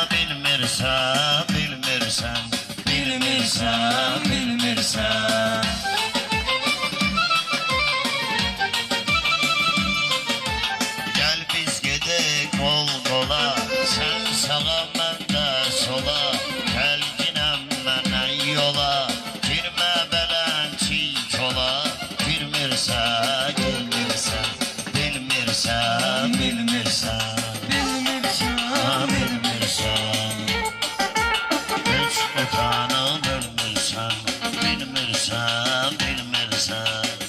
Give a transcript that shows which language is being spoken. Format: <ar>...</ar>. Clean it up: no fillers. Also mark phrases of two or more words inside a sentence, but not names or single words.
<az>Bilmirsən, bilmirsən, Bilmirsən, bilmirsən.</az> <tr>Gel biz gedek kol kola, sen sağa ben de sola.</tr> <az>Gəlginəm mənə yola, girmə beləncik ola. Bilmirsən, bilmirsən, bilmirsən, bilmirsən, Bilmirsən, bilmirsən. Heç utanıb ölmürsən, bilmirsən, bilmirsən.</az>